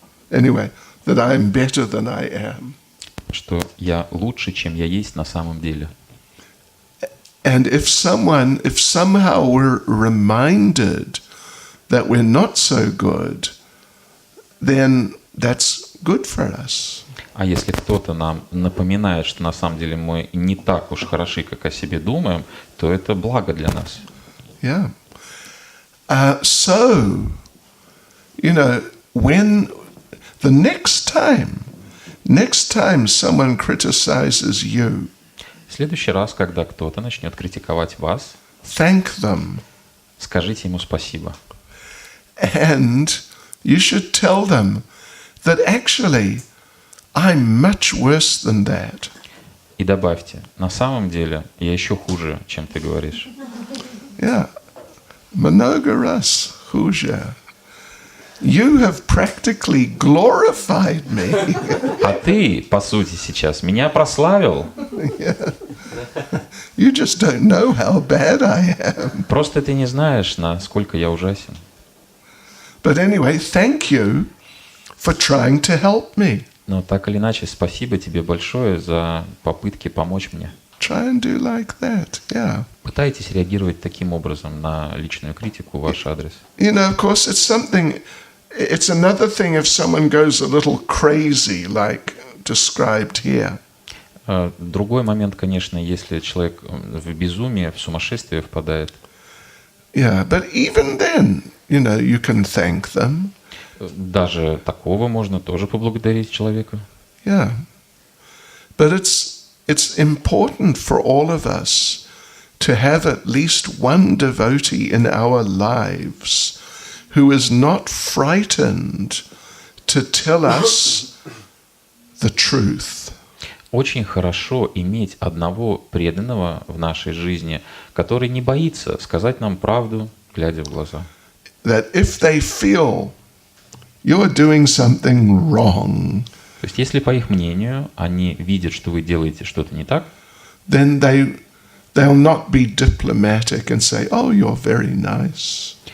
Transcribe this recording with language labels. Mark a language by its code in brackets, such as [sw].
[en] Anyway, that I'm better than I am. [ru] Что я лучше, чем я есть на самом деле. [en] And if somehow we're reminded that we're not so good, then that's good for us. [ru] А если кто-то нам напоминает, что на самом деле мы не так уж хороши, как о себе думаем, то это благо для нас. [en] Yeah. So, you know, when the next time someone criticizes you, [ru] В следующий раз, когда кто-то начнет критиковать вас, [en] thank them. [ru] скажите ему спасибо. [en] And you should tell them that actually I'm much worse than that. [ru] И добавьте, на самом деле я еще хуже, чем ты говоришь. Yeah. Много раз хуже. [en] You have practically glorified me. [ru] А ты, по сути, сейчас меня прославил. [en] Yeah. You just don't know how bad I am. [ru] Просто ты не знаешь, насколько я ужасен. [en] But anyway, thank you for trying to help me. [ru] Но так или иначе, спасибо тебе большое за попытки помочь мне. [en] Try and do like that, yeah. [ru] Пытайтесь реагировать таким образом на личную критику в ваш адрес. [en] You know, of course, it's another thing if someone goes a little crazy, like described here. [ru] Другой момент, конечно, если человек в безумие, в сумасшествие впадает. [en] Yeah, but even then, you know, you can thank them. [ru] Даже такого можно тоже поблагодарить человека. [en] Yeah. But it's important for all of us to have at least one devotee in our lives who is not frightened to tell us the truth. [ru] Очень хорошо иметь одного преданного в нашей жизни, который не боится сказать нам правду, глядя в глаза. [en] That if they feel you're doing something wrong, [ru] То есть, если по их мнению они видят, что вы делаете что-то не так, [en] then they'll not be diplomatic and say, "Oh, you're very nice."